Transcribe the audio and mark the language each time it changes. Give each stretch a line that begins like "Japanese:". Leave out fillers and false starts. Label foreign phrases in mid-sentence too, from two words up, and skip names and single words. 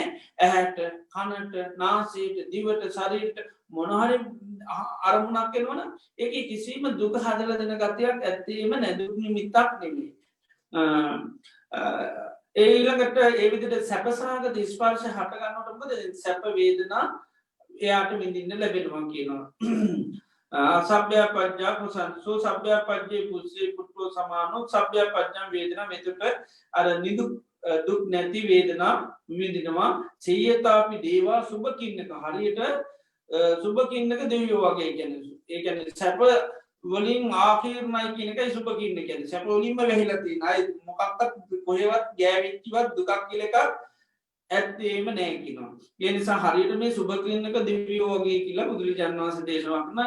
Sinhala: ඇහැට, කනට, නාසයට, දිවට, ශරීරයට මොන හරි අරමුණක් එනවනම් ඒකේ කිසිම දුක හදලා දෙන ගතියක් ඇත්තේම නැහැ. දුක් නිමිත්තක් නෙමෙයි. ඒ ඊළඟට ඒ විදිහට සැපසහගත ස්පර්ශ හට ගන්නකොට මොකද සැප වේදනා එයාට විඳින්න ලැබෙනවා කියනවා.
Pali: සබ්භ්‍යාපජ්ජා පුසන්සෝ සබ්භ්‍යාපජ්ජේ පුස්සේ පුට්ඨෝ සමානෝ සබ්භ්‍යාපජ්ජං වේදනා.
Sinhala: මෙතට අර නිදුක් දුක් නැති වේදනා විඳිනවා.
Pali: සේයතාපි දේවා සුභ කින්නක.
Sinhala: හරියට සුභ කින්නක දෙවියෝ වගේ කියන්නේ. ඒ කියන්නේ සැප වලින් ආකීර්ණයි කියන එකයි සුභ කියන එක. සැප වලින්ම වැහිලා තියෙන. අය මොකක්වත් කොහෙවත් ගෑවිච්චවත් දුකක් කියලා එකක් ඇත්තේම නෑ කියනවා. ඒ නිසා හරියට මේ සුභ කියන එක දිව්‍යෝ වගේ කියලා බුදුරජාණන් වහන්සේ දේශනා කරනවා.